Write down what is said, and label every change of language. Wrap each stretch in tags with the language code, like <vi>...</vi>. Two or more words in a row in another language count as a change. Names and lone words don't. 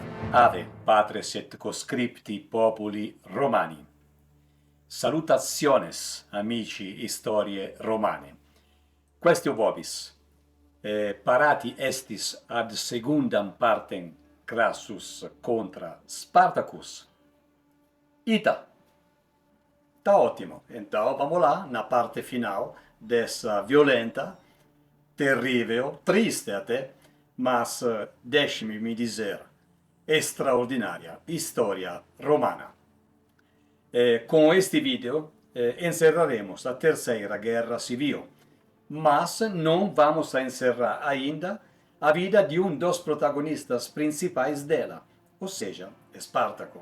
<la>Ave, patres et conscripti populi Romani. Salutationes, amici historiae Romane. Quaestio vobis, parati estis ad secundam partem Crassus contra Spartacus. Ita.</la> <pt>Tá ótimo. Então, vamos lá, na parte final dessa violenta, terrível, triste até, mas deixe-me dizer, extraordinária história romana. Com este vídeo encerraremos a Terceira Guerra Civil, mas não vamos a encerrar ainda a vida de um dos protagonistas principais dela, ou seja, Espartaco.</pt>